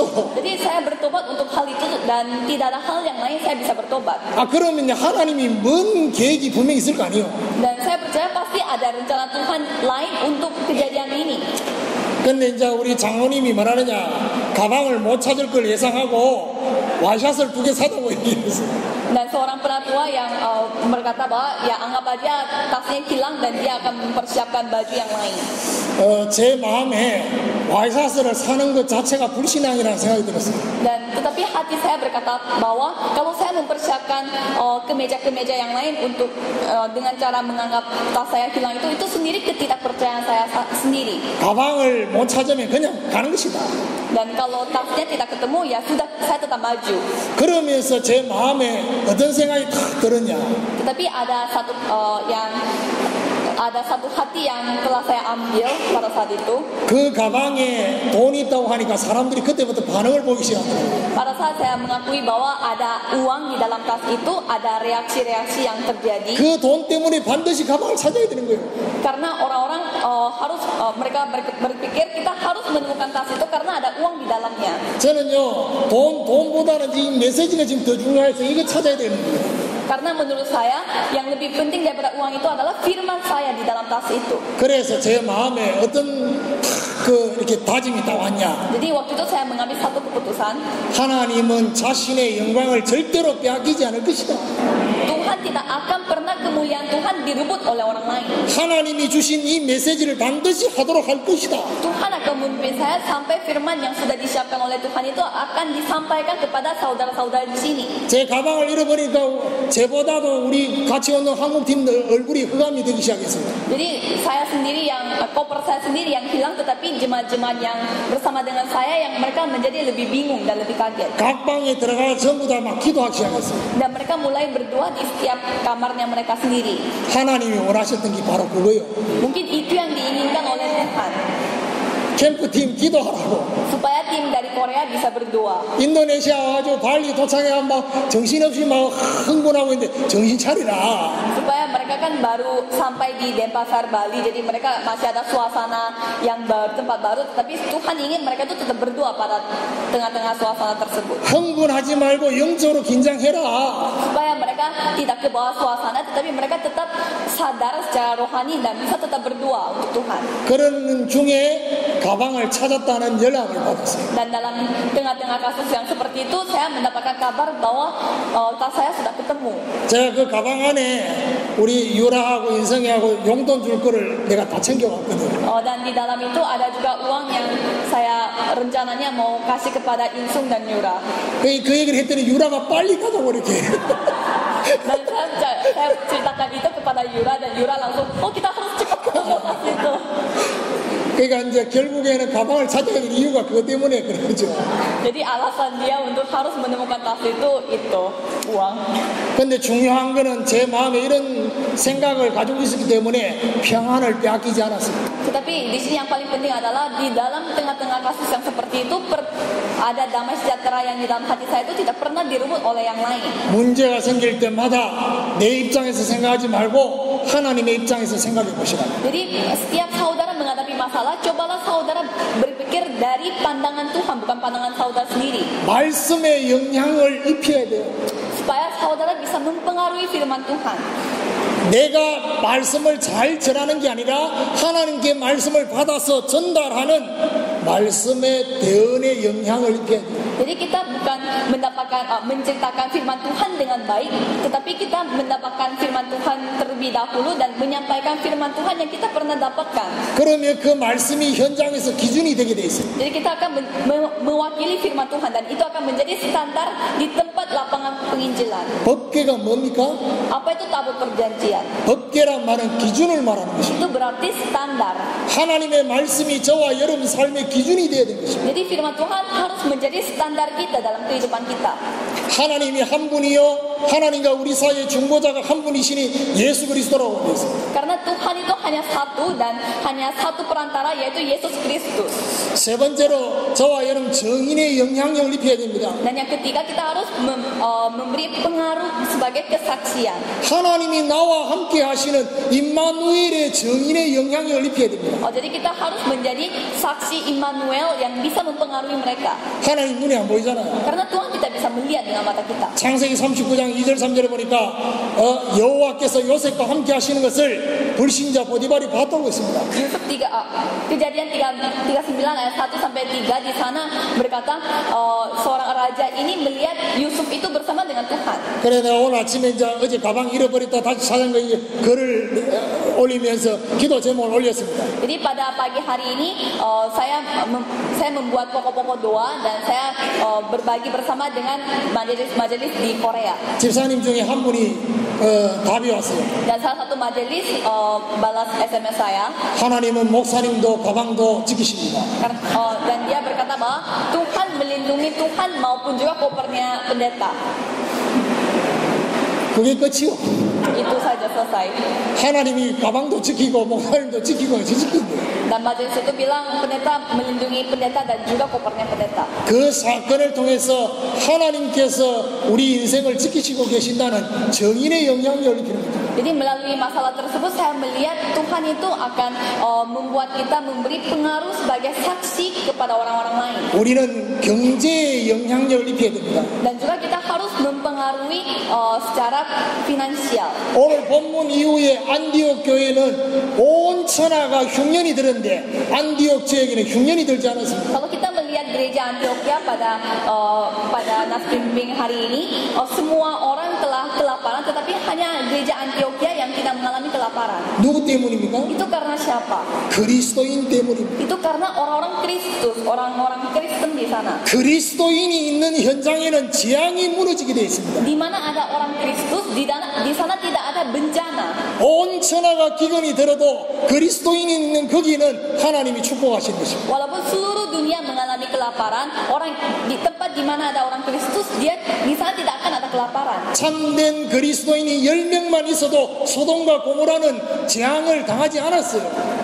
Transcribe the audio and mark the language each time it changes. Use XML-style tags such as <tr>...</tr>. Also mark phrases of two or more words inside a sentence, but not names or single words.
<id>Jadi saya bertobat untuk hal itu dan tidak ada hal yang lain saya bisa bertobat.</id> <ko>그러면 하나님이 뭔 계획이 분명히 있을 거 아니에요.</ko> <id>Dan saya percaya pasti ada rencana Tuhan lain untuk kejadian ini.</id> <ko>근데 이제 우리 장로님이 말하느냐 가방을 못 찾을 걸 예상하고 와샷을 2개 사다고 얘기했어요.</ko> <id>Dan seorang penatua yang berkata bahwa ya anggap aja tasnya hilang dan dia akan mempersiapkan baju yang lain.</id> <ko>제 마음에 와샷을 사는 것 자체가 불신앙이라는 생각이 들었어요.</ko> <id>Dan tetapi hati saya berkata bahwa kalau saya mempersiapkan kemeja-kemeja yang lain untuk dengan cara menganggap tas saya hilang itu sendiri ketidakpercayaan saya sendiri.</id> <ko>가방을 못 찾으면 그냥 가는 것이다.</ko> <id>Dan kalau tasnya tidak ketemu ya sudah saya tetap maju.</id> <ko>그러면서 제 마음에 어떤 생각이 탁 들었냐?</ko> <id>Tetapi ada satu hati yang telah saya ambil pada saat itu.</id> <ko>그 가방에 돈이 있다고 하니까 사람들이 그때부터 반응을 보기 시작해요.</ko> <id>Pada saat saya mengakui bahwa ada uang di dalam tas itu, ada reaksi-reaksi yang terjadi.</id> <ko>그 돈 때문에 반드시 가방을 찾아야 되는 거예요.</ko> <id>Karena orang-orang harus mereka berpikir kita harus menemukan tas itu karena ada uang di dalamnya.</id> <ko>저는요 돈보다는 이 메시지가 지금 더 중요해서 이거 찾아야 되는 거예요.</ko> <id>Karena menurut saya yang lebih penting daripada uang itu adalah firman saya di dalam tas itu.</id> <ko>그래서 제 마음에 어떤 이렇게 다짐이 딱 왔냐.</ko> <id>Jadi waktu itu saya mengambil satu keputusan.</id> <ko>하나님은 자신의 영광을 절대로 빼앗기지 않을 것이다.</ko> <id>Tuhan tidak akan pernah kemuliaan Tuhan direbut oleh orang lain.</id> <ko>하나님이 주신 이 메시지를 반드시 하도록 할 것이다.</ko> <id>Tuhan akan memimpin saya sampai firman yang sudah disiapkan oleh Tuhan itu akan disampaikan kepada saudara-saudara di sini.</id> <ko>제 가방을 잃어버리니까 제보다도 우리 같이 오는 한국팀 얼굴이 흑암이 되기 시작했어요.</ko> <id>Jadi saya sendiri koper saya sendiri yang hilang, tetapi jemaat-jemaat yang bersama dengan saya yang mereka menjadi lebih bingung dan lebih kaget.</id> <ko>각 방에 들어가 전부 다 막 기도하기 시작했어요.</ko> <id>Dan mereka mulai berdoa di setiap kamarnya mereka sendiri.</id> <ko>하나님이 원하셨던 게 바로 그거예요.</ko> <id>Mungkin itu yang diinginkan oleh Tuhan.</id> <ko>캠프팀 기도하라고.</ko> <id>Supaya tim dari Korea bisa berdoa.</id> <ko>인도네시아 와가지고 발리 도착해 막 정신없이 막 흥분하고 있는데 정신 차리라.</ko> <id>Supaya mereka kan baru sampai di Denpasar, Bali, jadi mereka masih ada suasana yang baru, tempat baru, tapi Tuhan ingin mereka itu tetap berdoa pada tengah-tengah suasana tersebut.</id> <ko>흥분하지 말고 영적으로 긴장해라.</ko> <id>Supaya mereka tidak ke bawah suasana, tetapi mereka tetap sadar secara rohani dan bisa tetap berdoa untuk Tuhan.</id> <ko>그런 중에 가방을 찾았다는 연락을 받았어요.</ko> <id>Dan dalam tengah-tengah kasus yang seperti itu, saya mendapatkan kabar bahwa tas saya sudah ketemu.</id> <ko>제가 그 가방 안에 우리 유라하고 인성이하고 용돈 줄 거를 내가 다 챙겨왔거든요.</ko> <id>Dan di dalam itu ada juga uang yang saya rencananya mau kasih kepada Insung dan Yura.</id> <ko>그 얘기를 했더니 유라가 빨리 가자고 이렇게.</ko> <id>Dan saya ceritakan itu kepada Yura dan Yura langsung, kita harus cepat ketemu tas itu.</id> <ko>그러니까 이제 결국에는 가방을 찾아야 될 이유가 그것 때문에 그러죠.</ko> <id>Jadi alasan dia untuk harus menemukan tas itu uang.</id> <ko>근데 중요한 거는 제 마음에 이런 생각을 가지고 있었기 때문에 평안을 빼앗기지 않았습니다.</ko> <id>Tetapi di sini yang paling penting adalah di dalam tengah-tengah kasus yang seperti itu ada damai sejahtera yang di dalam hati saya itu tidak pernah direbut oleh yang lain.</id> <ko>문제가 생길 때마다 내 입장에서 생각하지 말고 하나님의 입장에서 생각해 보시라.</ko> <id>Jadi setiap saudara menghadapi masalah, cobalah saudara berpikir dari pandangan Tuhan, bukan pandangan saudara sendiri.</id> <ko>말씀의 영향을 입혀야 돼요.</ko> <id>Supaya saudara bisa mempengaruhi firman Tuhan.</id> <ko>내가 말씀을 잘 전하는 게 아니라 하나님께 말씀을 받아서 전달하는 말씀의 대언의 영향을 입혀야 돼요.</ko> <id>Jadi kita bukan menceritakan firman Tuhan dengan baik, tetapi kita mendapatkan firman Tuhan terlebih dahulu dan menyampaikan firman Tuhan yang kita pernah dapatkan.</id> <ko>그러면 그 말씀이 현장에서 기준이 되게 돼 있어요.</ko> <id>Jadi kita akan mewakili firman Tuhan dan itu akan menjadi standar di tempat lapangan penginjilan.</id> <ko>법궤가 뭡니까?</ko> <id>Apa itu tabut perjanjian?</id> <ko>법궤란 말은 기준을 말하는 것입니다.</ko> <id>Itu berarti standar.</id> <ko>하나님의 말씀이 저와 여러분 삶의 기준이 되어야 되는 것입니다.</ko> <id>Jadi firman Tuhan harus menjadi standar kita dalam kehidupan kita.</id> <ko>하나님이 한 분이요 하나님과 우리 사이의 중보자가 한 분이시니 예수 그리스도라고 되어 있습니다.</ko> <id>Karena Tuhan itu hanya satu dan hanya satu perantara, yaitu Yesus Kristus.</id> <ko>세 번째로 저와 여러분 정인의 영향력을 입혀야 됩니다.</ko> <id>Dan yang ketiga, kita harus memberi pengaruh sebagai kesaksian.</id> <ko>하나님이 나와 함께 하시는 임마누엘의 정인의 영향력을 입혀야 됩니다.</ko> <id>Jadi kita harus menjadi saksi Immanuel yang bisa mempengaruhi mereka.</id> <ko>하나님 눈에 안 보이잖아요.</ko> <id>Karena Tuhan tidak bisa melihat dengan mata kita.</id> <ko>창세기 39장 2절 3절에 보니까 여호와께서 요셉과 함께 하시는 것을 불신자 보디발이 봤다고 했습니다.</ko> <id>Yusuf Kejadian 39 ayat 1 sampai 3 di sana berkata seorang raja ini melihat Yusuf itu bersama dengan Tuhan.</id> <ko>그래 내가 오늘 아침에 이제 어제 가방 잃어버렸다 다시 찾은 거 글을 올리면서 기도 제목을 올렸습니다.</ko> <id>Jadi pada pagi hari ini saya membuat pokok-pokok doa dan saya berbagi bersama dengan majelis di Korea.</id> <ko>집사님 중에 한 분이 답이 왔어요.</ko> <id>Dan salah satu majelis balas SMS saya.</id> <ko>하나님은 목사님도 가방도 지키십니다.</ko> <id>Dan dia berkata bahwa Tuhan melindungi Tuhan maupun juga kopernya pendeta.</id> <ko>그게 끝이요.</ko> <id>Itu saja selesai.</id> <ko>하나님이 가방도 지키고 목사님도 지키고 지키고.</ko> <id>Dan majelis itu bilang pendeta melindungi pendeta dan juga kopernya pendeta.</id> <ko>그 사건을 통해서 하나님께서 우리 인생을 지키시고 계신다는 정인의 영향력을 입힙니다.</ko> <id>Jadi melalui masalah tersebut saya melihat Tuhan itu akan membuat kita memberi pengaruh sebagai saksi kepada orang-orang lain.</id> <ko>우리는 경제의 영향력을 입혀야 됩니다.</ko> <id>Dan juga kita harus mempengaruhi secara finansial.</id> <ko>오늘 본문 이후에 안디옥 교회는 온 천하가 흉년이 들었는데 안디옥 지역에는 흉년이 들지 않았습니다.</ko> <id>Kalau kita melihat gereja Antioquia pada nas pembimbing hari ini, semua orang telah kelaparan, tetapi hanya gereja Antioquia yang tidak mengalami kelaparan.</id> <ko>누구 때문입니까?</ko> <id>Itu karena siapa?</id> <ko>그리스도인 때문입니다.</ko> <id>Itu karena orang-orang Kristus, orang-orang Kristen di sana.</id> <ko>그리스도인이 있는 현장에는 재앙이 무너지게 되어 있습니다.</ko> <id>Di mana ada orang Kristus, di sana tidak ada bencana.</id> <ko>온 천하가 기근이 들어도 그리스도인이 있는 거기는 하나님이 축복하신 것입니다.</ko> <id>Walaupun seluruh dunia mengalami kelaparan, orang di tempat di mana ada orang Kristus, dia di sana tidak akan ada kelaparan.</id> <ko>참된 그리스도인이 10명만 있어도 소돔과 고모라는 재앙을 당하지 않았어요.</ko>